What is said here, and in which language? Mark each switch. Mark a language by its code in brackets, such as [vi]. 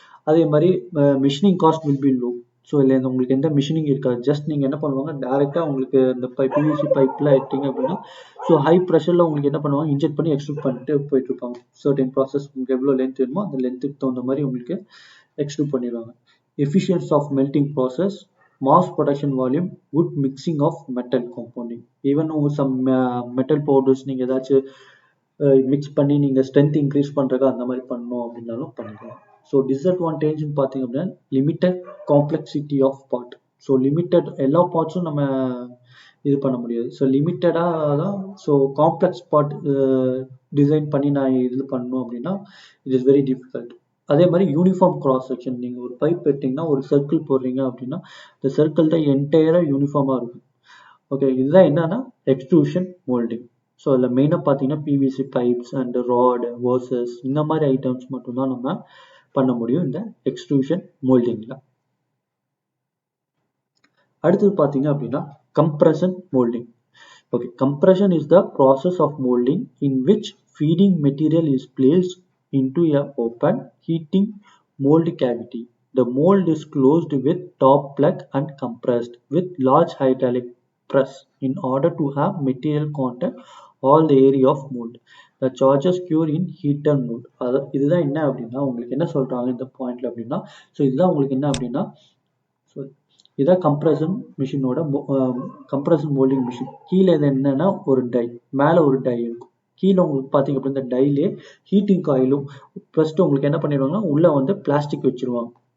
[ta] அதே மாதிரி machining cost will be low. So இதில் உங்களுக்கு எந்த மிஷினிங் இருக்காது. ஜஸ்ட் நீங்கள் என்ன பண்ணுவாங்க, டேரெக்டாக உங்களுக்கு இந்த பிவிசி பைப்பில் எடுத்தீங்க அப்படின்னா ஸோ ஹை ப்ரெஷரில் உங்களுக்கு என்ன பண்ணுவாங்க, இன்ஜெக்ட் பண்ணி எக்ஸ்ட்ரூட் பண்ணிட்டு போயிட்டு இருப்பாங்க. சர்டன் ப்ராசஸ் உங்களுக்கு எவ்வளோ லென்த் வேணுமோ அந்த லென்த்துக்கு தகுந்த மாதிரி உங்களுக்கு எக்ஸ்ட்ரூட் பண்ணிடுவாங்க. [en] Efficiency of melting process, mass production volume, good mixing of metal compounding. even some metal powders [ta] நீங்க ஏதாச்சும் மிக்ஸ் பண்ணி நீங்க ஸ்ட்ரென்த் இன்க்ரீஸ் பண்றதுக்கு அந்த மாதிரி பண்ணணும் அப்படின்னாலும் பண்ணிக்கலாம். ஸோ டிஸ்அட்வான்டேஜ் பார்த்தீங்க அப்படின்னா limited complexity of part. So limited எல்லா பார்ட்ஸும் நம்ம இது பண்ண முடியாது. ஸோ லிமிட்டடாக தான். ஸோ காம்ப்ளெக்ஸ் பார்ட் டிசைன் பண்ணி நான் இது பண்ணணும் அப்படின்னா [en] It is very difficult. [ta] அதே மாதிரி யூனிஃபார்ம் கிராஸ் செக்ஷன். நீங்கள் ஒரு பைப் எடுத்தீங்கன்னா ஒரு சர்க்கிள் போடுறீங்க அப்படின்னா இந்த சர்க்கிள் தான் என்டையராக யூனிஃபார்மாக இருக்கும். ஓகே, இதுதான் என்னன்னா எக்ஸ்ட்ரூஷன் மோல்டிங். ஸோ அதில் மெயினாக பார்த்தீங்கன்னா PVC pipes and rod versus இந்த மாதிரி ஐட்டம்ஸ் மட்டும்தான் நம்ம பண்ண முடியும் இந்த எக்ஸ்ட்ரூஷன் மோல்டிங்கில். அடுத்தது பார்த்தீங்க அப்படின்னா [en] Compression moulding. Okay, compression is the process of moulding in which feeding material is placed into a open heating mold cavity. The mold is closed with top plug and compressed with large hydraulic press in order to have material contact all the area of mold. The charges cure in heater mold. [ta] இதுதான் என்ன அப்படின்னா உங்களுக்கு என்ன சொல்றாங்க இந்த பாயிண்ட்ல அப்படின்னா, so இதுதான் உங்களுக்கு என்ன அப்படின்னா, ஸோ இதான் கம்ப்ரஷன் மிஷினோட கம்ப்ரஷன் மோல்டிங் மிஷின். கீழே இது என்னன்னா ஒரு டை, மேலே ஒரு டை இருக்கும். கீழே உங்களுக்கு பார்த்தீங்க அப்படின்னா இந்த டைலே ஹீட்டிங் காயிலும் ஃபர்ஸ்ட் உங்களுக்கு என்ன பண்ணிடுவாங்கன்னா உள்ள வந்து பிளாஸ்டிக் வச்சிருவாங்க.